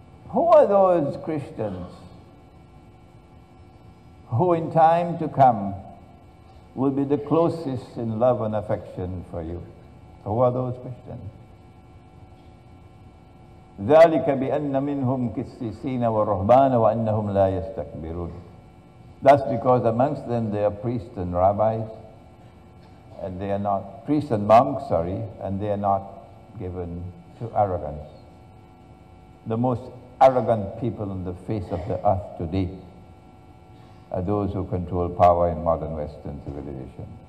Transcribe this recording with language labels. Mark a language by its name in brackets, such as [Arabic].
[English] Who are those Christians who in time to come will be the closest in love and affection for you? Who are those Christians? [Arabic] ذلك بأن منهم قسيسين ورهبان وأنهم لا يستكبرون. [English] That's because amongst them there are priests and rabbis, and they are not priests and monks, and they are not given to arrogance. The most arrogant people on the face of the earth today are those who control power in modern Western civilization.